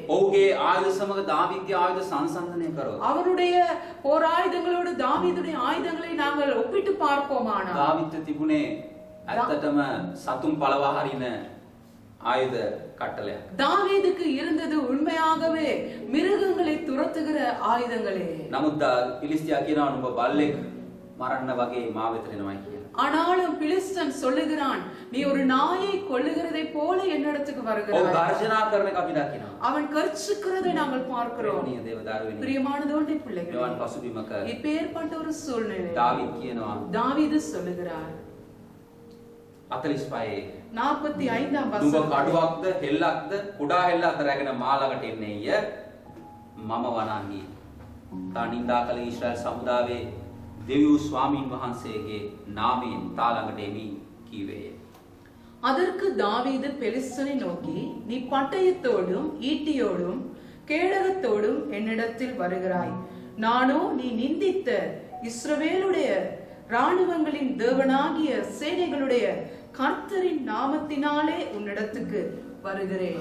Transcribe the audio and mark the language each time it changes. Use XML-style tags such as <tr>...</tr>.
<si>ඔහුගේ ආයුධ සමග දාවීදගේ ආයුධ සංසන්දනය කරොත්</si> <ta>அவருடைய போராயுதங்களோடு தாவீதுடைய ஆயுதங்களை நாங்கள் ஒப்பிட்டு பார்ப்போமானால்</ta> <si>දාවිත් තිබුණේ ඇත්තටම සතුන් පළවා හරින ආයුධ කට්ටලයක්.</si> <ta>தாவீதுக்கு இருந்தது உண்மையாகவே மிருகங்களை துரத்துகிற ஆயுதங்களே.</ta> <si>නමුත් පිලිස්තියා කියනවා නුඹ බල්ලෙක් මරන්න වගේ මා වෙත එනවයි කියලා.</si> <ta>ஆனாலும் பிலிஸ்தன் சொல்லுகிறான், நீ ஒரு நாயை கொல்லுகிறதை போல என்னிடத்துக்கு</ta> <si>ඔව්</si> <ta>வருகிறாய்.</ta> <si>ගර්ජනා කරන එක අපි දකිනවා.</si> <ta>அவன் கர்ச்சிக்கிறதை நாங்கள் பார்க்கிறோம்.</ta> <si>ප්‍රේමණීය දේව දරුවනි.</si> <ta>பிரியமானதோண்டி பிள்ளைகளே,</ta> <si>මෙවන් පසුබිමක</si> <ta>இப்பேற்பட்ட ஒரு சூழ்நிலை</ta> <si>දාවිද් කියනවා</si> <ta>தாவீது சொல்லுகிறார் 45 45ஆம்</ta> <si>නුඹ</si> <ta>வசனம்,</ta> <si>කඩුවක්ද හෙල්ලක්ද කුඩා හෙල්ලක්ද රැගෙන මා ළඟට එන්නේය මම වනන්හි. තා නින්දා කළ ඊශ්‍රායල් සමුදාවේ දෙවියෝ ස්වාමීන් වහන්සේගේ නාමයෙන් තා ළඟට එමි කීවේය.</si> <ta>அதற்கு தாவீது பெலிஸ்தனை நோக்கி, நீ பட்டயத்தோடும் ஈட்டியோடும் கேடகத்தோடும் என்னிடத்தில் வருகிறாய். நானோ நீ நிந்தித்த இஸ்ரவேலுடைய ராணுவங்களின் தேவனாகிய சேனைகளுடைய கர்த்தரின் நாமத்தினாலே உன்னிடத்துக்கு வருகிறேன்.</ta>